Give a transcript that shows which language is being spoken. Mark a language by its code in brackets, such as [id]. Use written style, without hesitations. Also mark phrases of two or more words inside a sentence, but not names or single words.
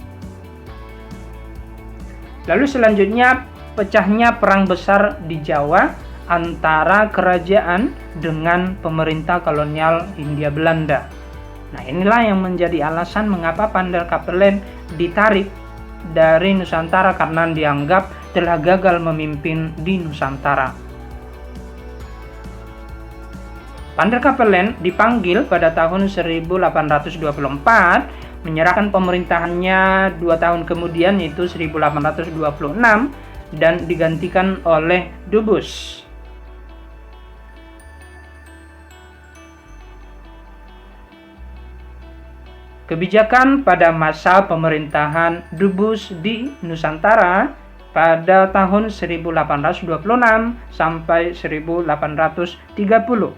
[id] Lalu selanjutnya, pecahnya perang besar di Jawa antara kerajaan dengan pemerintah kolonial Hindia Belanda. Nah, inilah yang menjadi alasan mengapa Van der Capellen ditarik dari Nusantara, karena dianggap telah gagal memimpin di Nusantara. Van der Capellen dipanggil pada tahun 1824, menyerahkan pemerintahannya 2 tahun kemudian, yaitu 1826, dan digantikan oleh Dubus. Kebijakan pada masa pemerintahan Dubus di Nusantara pada tahun 1826 sampai 1830.